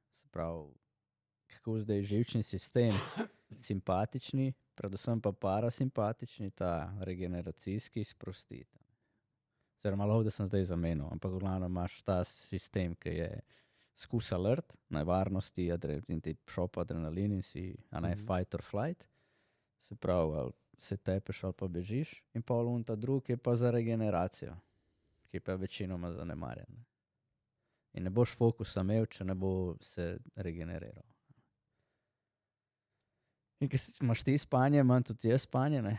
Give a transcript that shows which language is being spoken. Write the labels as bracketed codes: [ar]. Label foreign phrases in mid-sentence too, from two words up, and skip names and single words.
[sl] Se pravi, kako zdaj živčni sistem, simpatični, predvsem pa parasimpatični, ta regeneracijski sprostiti. Oziroma, malo, da sem zdaj zamenil, ampak v glavnem imaš ta sistem, ki je skus alert, nevarnosti, in ti šop adrenalin in si, [en] fight or flight. [sl] Se pravi, ali se tepeš ali pa bežiš, in pol ta drug je pa za regeneracijo, ki je pa večinoma zanemarjen. Ne? In ne boš fokusa imel, če ne bo se regeneriral. In ker imaš ti spanje, imam tudi jaz spanje, ne?